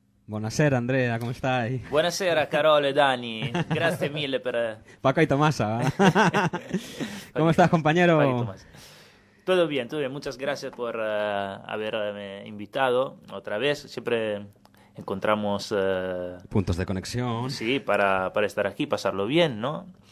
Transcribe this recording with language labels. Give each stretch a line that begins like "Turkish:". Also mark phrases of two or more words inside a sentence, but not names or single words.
Italian: Buonasera Andrea, come stai? Buonasera Carolo e Dani, grazie mille per...
Spanish: Paco y Tomasa. ¿Cómo Paco estás, compañero? y Tomás. Todo bien, muchas gracias por haberme invitado otra vez. Siempre encontramos, Puntos de conexión. sí, para estar aquí, pasarlo bien, ¿no?